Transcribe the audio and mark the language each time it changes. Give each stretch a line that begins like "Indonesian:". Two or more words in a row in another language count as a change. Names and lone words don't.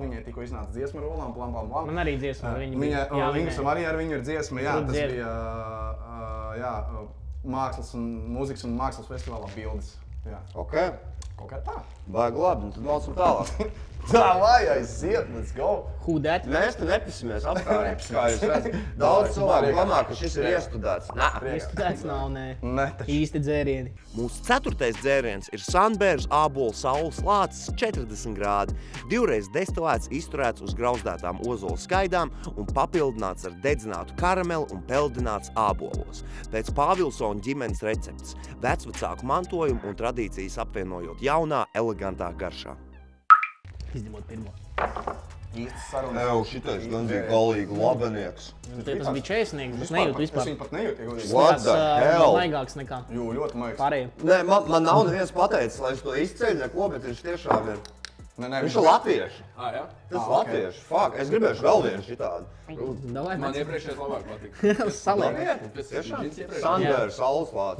Latvian: Viņai tikko iznāca dziesma ar olām, blam, blam, blam. Man arī dziesma ar viņu bija. bija. Viņas arī ar viņu ir dziesma, jā, tas bija, jā, mākslas un mūzikas un mākslas festivālā bildes. Jā. Ok. Kaut kā tā. Baigi labi, un tad valcam tālāk. Tā vai aiziet,
English: let's go. Who that?
Latvian: Mēs te nepisimies apkārt, kā jūs redzat. Daudz cilvēku domā, ka šis ir iestudēts. Nā. Iestudēts nav, nē. Ne, taču. Īsti dzērieni. Mūsu 4. dzēriens ir Sandbergs ābolu saules lācis 40 grādi, divreiz destilēts, izturēts uz grauzdētām ozola skaidām un papildināts ar dedzinātu karameli un peldināts ābolos. Pēc Pāvilsona ģimenes recepts, vecvecāku mantojumu un tradīcijas apvienojot jaunā, elegantā garšā. Izņemot pirmo. Īstas sarunas. Ew, šitais gan bija galīgi labenieks. Tas bija čēsnieks, bet nejūtu Es vispār. viņu pat nejūtu, ja godīgi.
English: What the hell?
Latvian: Maigāks nekā Jū, ļoti maigs. pārējiem. Nē, man nav neviens pateicis, lai es to izceļu neko, bet viņš tiešām ir. Nē, Viņš ir latvieši. Jā? Tas ir latvieši. Fuck, es gribēšu vēl vienu šitādu. Davai, Man mēs iepriekšējais labāk patika. saliekam. Tiešām? Džins iepriekš. Sandbergs saules lācis.